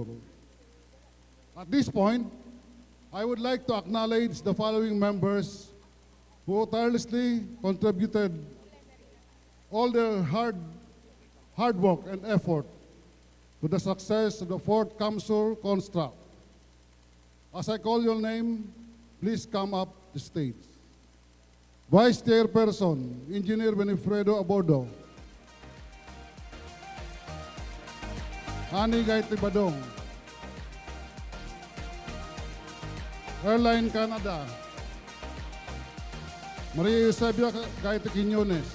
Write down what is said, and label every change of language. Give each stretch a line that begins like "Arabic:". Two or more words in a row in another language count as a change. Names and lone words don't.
English: At this point, I would like to acknowledge the following members who tirelessly contributed all their hard work and effort to the success of the 4th Camsur Construct. As I call your name, please come up the stage. Vice Chairperson, Engineer Benifredo Abordo. Ani Gaiti Badong. Airline Canada. Maria Eusebia Gaiti Quiñones.